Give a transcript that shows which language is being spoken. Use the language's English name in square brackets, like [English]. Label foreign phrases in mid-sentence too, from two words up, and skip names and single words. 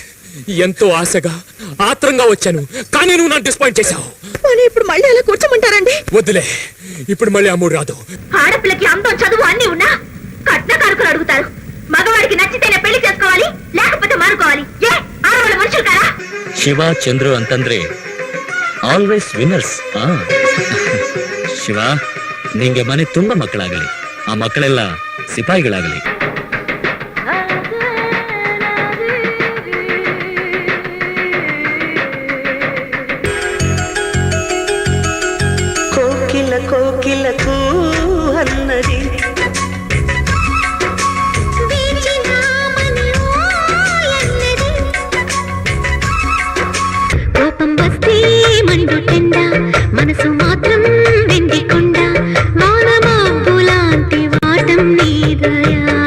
[Telugu] ఎంతో ఆశగా ఆత్రంగా వచ్చాను, కానీ నువ్వు నన్ను డిసప్పాయింట్ చేశావు. ఇప్పుడు మళ్ళీ అలా కూర్చోమంటారండి? వద్దులే, ఇప్పుడు మళ్ళీ అమ్ముడు రాదు. ఆడపిల్లకి అందం చదువు అన్ని ఉన్నా కట్న కారుకులు అడుగుతారు. మగవాడికి నచ్చితేనే పెళ్లి చేసుకోవాలి, లేకపోతే మానుకోవాలి. ఏ ఆడవాళ్ళ మనుషులు కారా? [Kannada] ಶಿವ ಚಂದ್ರು ಅಂತಂದ್ರೆ [English] always winners. [Kannada] ಶಿವ, ನಿಂಗೆ ಮನೆ ತುಂಬಾ ಮಕ್ಕಳಾಗಲಿ, ಆ ಮಕ್ಕಳೆಲ್ಲ ಸಿಪಾಯಿಗಳಾಗಲಿ. [Telugu] కోకిల కోకిలకు అన్నది కోపం వస్తే మండుటెండ, మనసు మాత్రం వెండికొండ, వానమాపు లాంటి వాటం నీదయా.